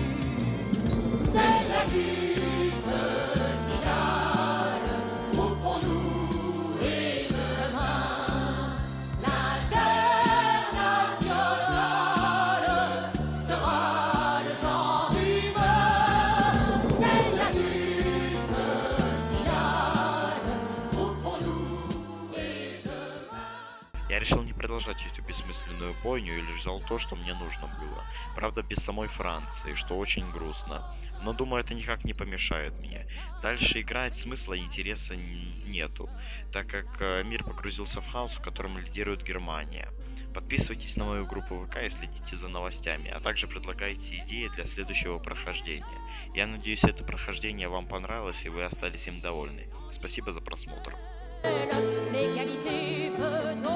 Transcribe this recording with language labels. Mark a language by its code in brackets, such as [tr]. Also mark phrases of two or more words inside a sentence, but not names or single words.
[fr] C'est la lutte finale, groupons-nous et demain, l'internationale sera le genre humain. C'est la lutte finale, groupons-nous et demain. [ru] Я решил не продолжать эту бессмысленную бойню и лишь взял то, что мне нужно было. Правда, без самой Франции, что очень грустно. Но думаю, это никак не помешает мне. Дальше играть смысла и интереса нету, так как мир погрузился в хаос, в котором лидирует Германия. Подписывайтесь на мою группу ВК и следите за новостями, а также предлагайте идеи для следующего прохождения. Я надеюсь, это прохождение вам понравилось и вы остались им довольны. Спасибо за просмотр. [fr] L'égalité veut